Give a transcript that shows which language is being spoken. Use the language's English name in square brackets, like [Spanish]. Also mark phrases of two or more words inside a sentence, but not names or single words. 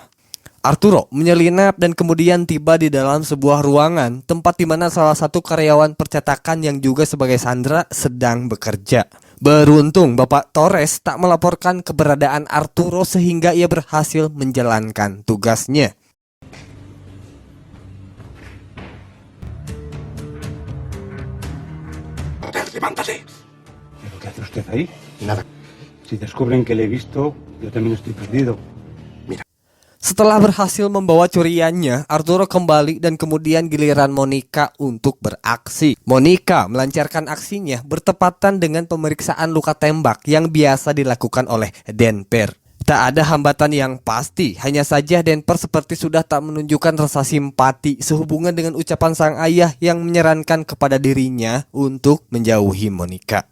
[Indonesian] Arturo menyelinap dan kemudian tiba di dalam sebuah ruangan, tempat di mana salah satu karyawan percetakan yang juga sebagai Sandra sedang bekerja. Beruntung Bapak Torres tak melaporkan keberadaan Arturo sehingga ia berhasil menjalankan tugasnya. [Spanish] ¡Levántate! ¿Pero qué hace usted ahí? Nada. Si descubren que le he visto, yo también estoy perdido. [Indonesian] Setelah berhasil membawa curiannya, Arturo kembali dan kemudian giliran Monica untuk beraksi. Monica melancarkan aksinya bertepatan dengan pemeriksaan luka tembak yang biasa dilakukan oleh Denver. Tak ada hambatan yang pasti, hanya saja Denver seperti sudah tak menunjukkan rasa simpati sehubungan dengan ucapan sang ayah yang menyarankan kepada dirinya untuk menjauhi Monica.